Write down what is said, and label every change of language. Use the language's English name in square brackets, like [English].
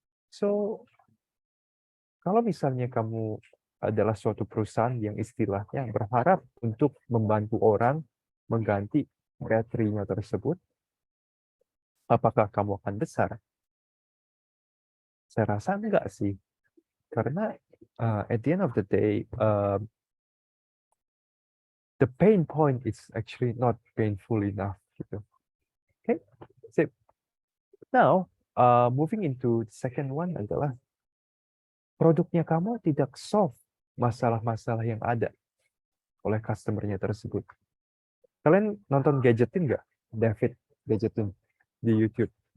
[Indonesian] So, kalau misalnya kamu adalah suatu perusahaan yang istilahnya berharap untuk membantu orang mengganti baterainya tersebut, apakah kamu akan besar? Saya rasa enggak sih. Karena [English] at the end of the day, the pain point is actually not painful enough [Indonesian] gitu. [English] Okay, [Indonesian] sip. [English] Now, moving into the second one [Indonesian] adalah produknya kamu tidak solve masalah-masalah yang ada oleh customer-nya tersebut. Kalian nonton Gadgetin nggak? David Gadgetin di YouTube.